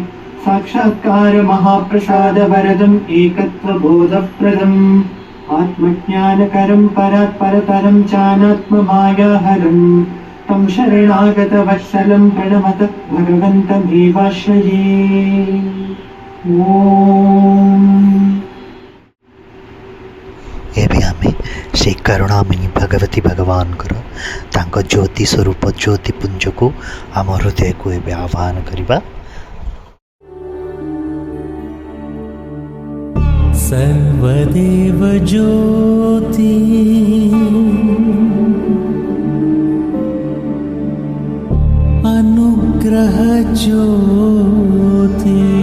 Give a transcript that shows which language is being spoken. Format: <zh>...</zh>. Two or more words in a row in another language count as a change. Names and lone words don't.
<sa>साक्षात्कारमहाप्रसादवरदम् एकत्वबोधप्रदम् आत्मज्ञानकरं परात् परतरं चानात्ममायाहरम् तं शरणागतवत्सलं प्रणमत भगवन्तमेवाश्रये। ॐ</sa> <or>ଏବେ ଆମେ ସେଇ କରୁଣାମୟୀ ଭଗବତୀ ଭଗବାନଙ୍କର ତାଙ୍କ ଜ୍ୟୋତି ସ୍ୱରୂପ ଜ୍ୟୋତିପୁଞ୍ଜକୁ ଆମ ହୃଦୟକୁ ଏବେ ଆହ୍ୱାନ କରିବା।</or> <sa>सर्वदेव ज्योति अनुग्रह ज्योति</sa>